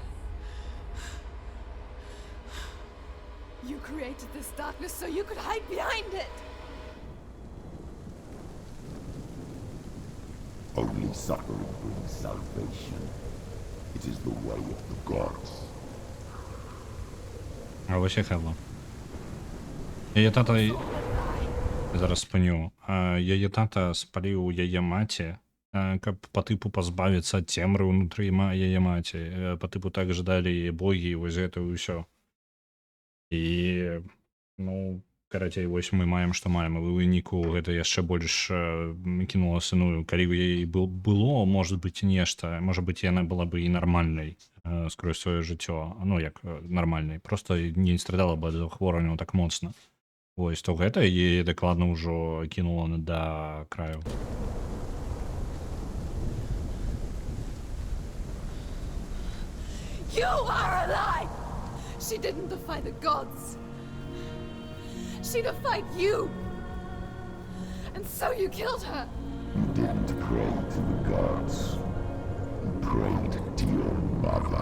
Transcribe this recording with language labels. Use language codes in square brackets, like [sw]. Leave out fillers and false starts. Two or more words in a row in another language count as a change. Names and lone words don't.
[en] You created this darkness so you could hide behind it! Only suffering brings salvation. It is the way of the gods. [be] А ось і Хелла. Яе тата... Зараз спыню. Яе тата спаліў яе маці, каб па тыпу пазбавіцца ад цемры ўнутры яе маці. Па тыпу так ждалі богі, вось гэта ўсё. І, ну, карацей, вось мы маем, што маем. І ў выніку гэта яшчэ больш кінула сыную. Калі б ёй было, можа быць, нешта, можа быць, яна была бы і нармальнай скрозь сваё жыццё. Ну, як нармальнай. Проста не страдала бы ад захворвання так моцна. Вось, то гэта яе дакладна ўжо кінула да краю. [en] You are a lie! She didn't defy the gods. She defied you. And so you killed her. You didn't pray to the gods. You prayed to your mother.